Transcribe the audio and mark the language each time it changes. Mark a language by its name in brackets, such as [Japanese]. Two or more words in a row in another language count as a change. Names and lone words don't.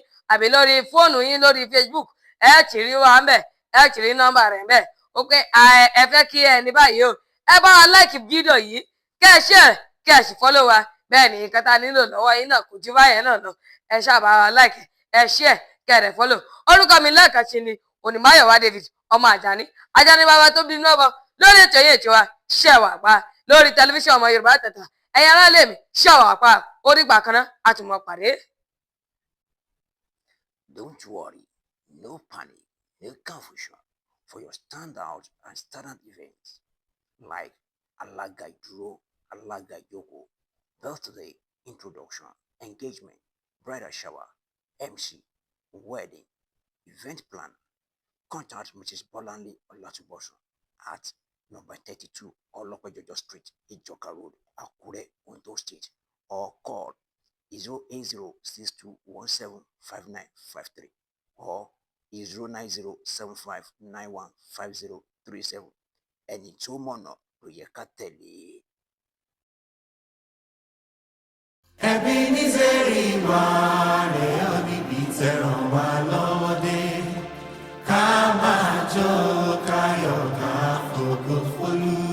[Yoruba] àbí lórí fóònù yín lórí Facebook ti rí wa ń bẹ̀ ti rí nọ́mbà rẹ̀ ń bẹ̀ ó pé ẹ fẹ́ kí ẹni báyìí o ẹ bá wa láìkì fídíò yìí kẹ́ ẹ ṣe kẹ́ ẹ sì fọ́lọ́ wa bẹ́ẹ̀ ni nǹkan tá a nílò lọ́wọ́ yín náà kò ju báyẹn náà lọ ẹ ṣàbá wa láìkì ẹ ṣe kẹ́ ẹ rẹ̀ fọ́lọ́ orúkọ mi lẹ́ẹ̀kan sí ni Onímáyọ̀wá David ọmọ Àjàní bàbá tó bí náà bọ lórí ètò yìí ètò wa Ṣẹ̀wà Pa lórí tẹlifíṣàn ọmọ Yorùbá Àtàtà ẹ̀yin ará lèmi Ṣẹ̀wà Pa ó dìgbà kan náà a tún mọ pàdé. [English] Don't worry, no panic, no confusion for your standout and standard events like [Yoruba] Alága Ìdúró, Alága Ìjókòó, [English] birthday, introduction, engagement, bridal shower, MC, wedding, event planner. Contact Mrs. Bolanle Olatubosun at number 32 Olopejojo Street, Ijoka Road, Akure, Ondo State, or call 08062175953 or 09075915037. [Yoruba] Ẹni tó mọ̀nà ló yẹ ká tẹ̀lé. Ebenezer wà rẹ̀ ọ́ níbi tẹ̀ràn wá lọ́wọ́ dé. Ká máa jó káyọ̀ ká fògo fólú.